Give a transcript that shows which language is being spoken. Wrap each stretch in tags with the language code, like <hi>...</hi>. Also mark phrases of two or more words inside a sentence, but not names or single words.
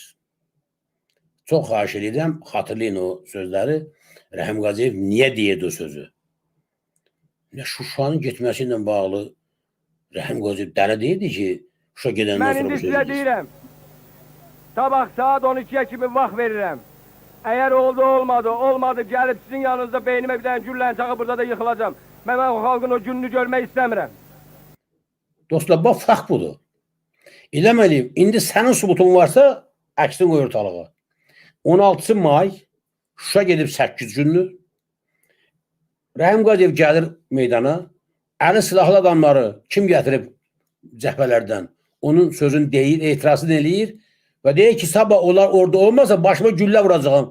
<az>Çox xahiş edirəm, xatırlayın o sözləri. Rəhim Qaziyev niyə deyirdi o sözü? Şuşanın getməsi ilə bağlı Rəhim Qaziyev dəli deyirdi ki, Şuşa gedəndən sonra bu sözü deyirəm. Sabah saat 12'ye kimi vaxt verirəm.</az> <tr>Eğer oldu olmadı gelip sizin yanınızda beynime bir tane güllen çakı burada da yıkılacağım. Ben o halkın o gününü görmek istemiyorum.</tr> <az>Dostlar, bax, fərq budur. Eləməliyim, indi sənin subutun varsa, əksin qoy ortalığa. 16 may, Şuşa gedib 8 gündür. Rəhim Qaziyev gəlir meydana, əli silahlı adamları kim gətirib cəhbələrdən, onun sözünü deyir, etirazını eləyir və deyir ki, sabah onlar orada olmasa başıma güllə vuracağım.</az>